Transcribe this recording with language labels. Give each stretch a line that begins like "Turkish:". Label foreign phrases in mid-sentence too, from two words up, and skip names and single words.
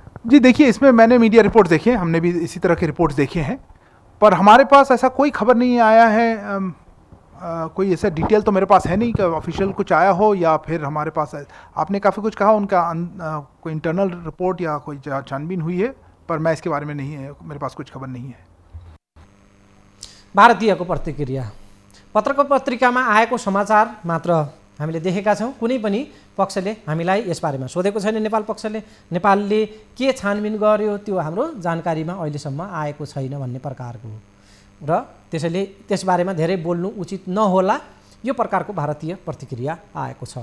Hindi: जी देखिए, इसमें मैंने
English: media report
Hindi: देखे, हमने भी इसी तरह के रिपोर्ट्स देखे हैं, पर हमारे पास ऐसा कोई खबर नहीं आया है, कोई ऐसा डिटेल तो मेरे पास है नहीं कि ऑफिशियल कुछ आया हो या फिर हमारे पास आपने काफ़ी कुछ कहा उनका कोई
English: internal report
Hindi: या कोई छानबीन हुई है, पर मैं इसके बारे में नहीं है, मेरे पास कुछ खबर नहीं है।
Nepali: भारतीयको प्रतिक्रिया पत्रिकामा आएको समाचार मात्र हामीले देखेका छौँ, कुनै पनि पक्षले हामीलाई यसबारेमा सोधेको छैन। नेपाल पक्षले नेपालले के छानबिन गर्यो त्यो हाम्रो जानकारीमा अहिलेसम्म आएको छैन भन्ने प्रकारको र त्यसैले त्यसबारेमा धेरै बोल्नु उचित नहोला, यो प्रकारको भारतीय प्रतिक्रिया आएको छ।